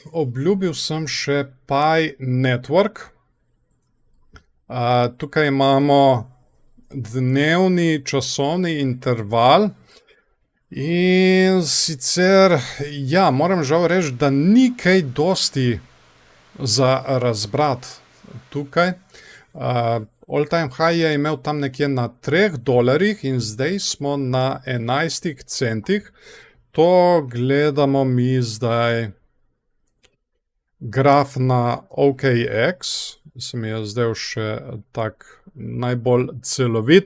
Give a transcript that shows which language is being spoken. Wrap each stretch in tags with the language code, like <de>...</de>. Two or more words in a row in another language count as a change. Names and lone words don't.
<sl>Obljubil sem še Pi Network. Tukaj imamo dnevni časovni interval in sicer, ja, moram žal reči, da ni kaj dosti za razbrati tukaj.</sl> <en>All time high</en> <sl>je imel tam nekje na $3 in zdaj smo na 11 centih. To gledamo mi zdaj graf na OKX, se mi je zdaj še tak najbolj celovit.</sl>